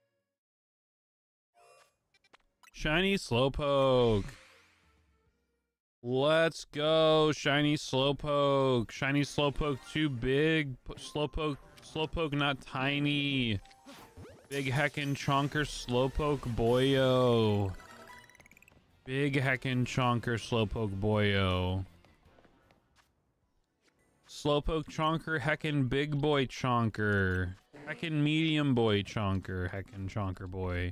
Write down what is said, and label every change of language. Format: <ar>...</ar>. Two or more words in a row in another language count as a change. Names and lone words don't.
<en>Shiny Slowpoke. Let's go. Shiny Slowpoke. Shiny Slowpoke too big. Slowpoke not tiny. Big heckin' chonker Slowpoke boyo. Big heckin' chonker Slowpoke boyo. Slowpoke chonker heckin' big boy chonker. Heckin' medium boy chonker. Heckin' chonker boy.</en>